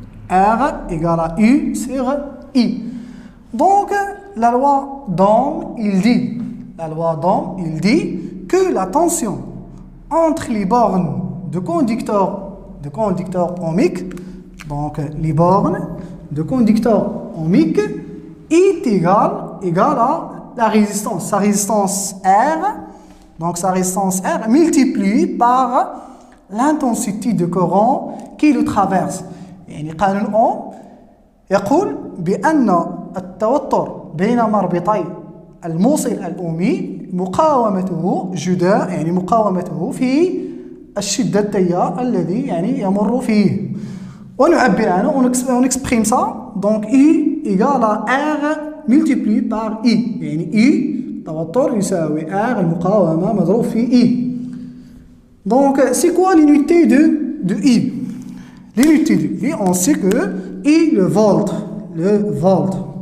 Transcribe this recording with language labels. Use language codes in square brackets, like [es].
[fr] R égale à U sur I. Donc, la loi d'Ohm, il dit que la tension entre les bornes de conducteurs ohmiques, donc les bornes de conducteurs ohmiques, est égale à la résistance, sa résistance R, donc sa résistance R multipliée par l'intensité de courant qui le traverse. [ar] يعني قانون أوم يقول بأن التوتر بين مربطي الموصل الأمي مقاومته جداء يعني مقاومته في الشدة التيار الذي يعني يمر فيه. ونعبر عنه on exprime ça donc I égale à R multiplié par I يعني I التوتر يساوي R المقاومة مضروب في I. [fr] Donc c'est quoi l'unité de I? L'unité de I, on sait que I le volt.